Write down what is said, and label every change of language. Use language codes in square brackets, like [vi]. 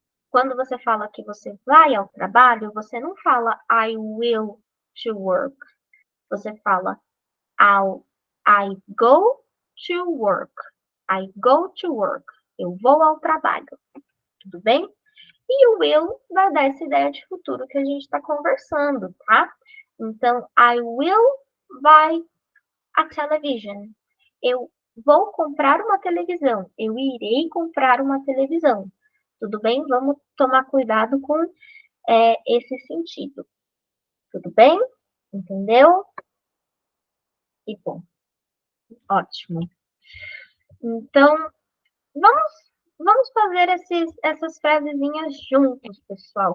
[pt] Quando você fala que você vai ao trabalho, você não fala [en] I will to work. [pt] Você fala [en] I go to work. I go to work. [pt] Eu vou ao trabalho. Tudo bem? E o will vai dar essa ideia de futuro que a gente está conversando, tá? [en] Então, I will buy a television. [pt] Eu vou comprar uma televisão. Eu irei comprar uma televisão. Tudo bem? Vamos tomar cuidado com esse sentido. Tudo bem? Entendeu? E bom, ótimo. Então, vamos fazer essas frasezinhas juntos, pessoal.